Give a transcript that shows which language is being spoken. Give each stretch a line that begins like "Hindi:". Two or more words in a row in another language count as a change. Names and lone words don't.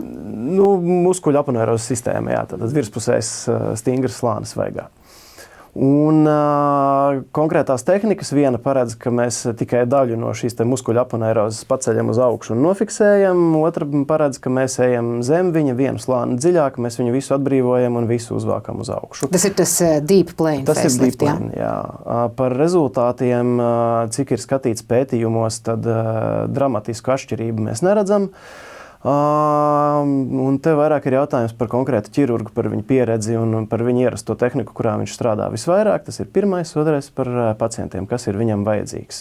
Latvian: Muskuļu aponeirozes sistēma, jā, tad virspusējs stingrs slānis vaigā. Un konkrētās tehnikas viena paredz, ka mēs tikai daļu no šīs muskuļu aponeirozes paceļam uz augšu un nofiksējam, otra paredz, ka mēs ejam zem viņa vienu slāni dziļāk, mēs viņu visu atbrīvojam un visu uzvākam uz augšu. Tas ir tas
English: deep plane facelift, deep plane,
Latvian: jā. Par rezultātiem, cik ir skatīts pētījumos, tad dramatisku atšķirību mēs neredzam. Un te vairāk ir jautājums par konkrētu ķirurgu, par viņu pieredzi un par viņu ierasto tehniku, kurā viņš strādā visvairāk. Tas ir pirmais, otrais par pacientiem, kas ir viņam vajadzīgs.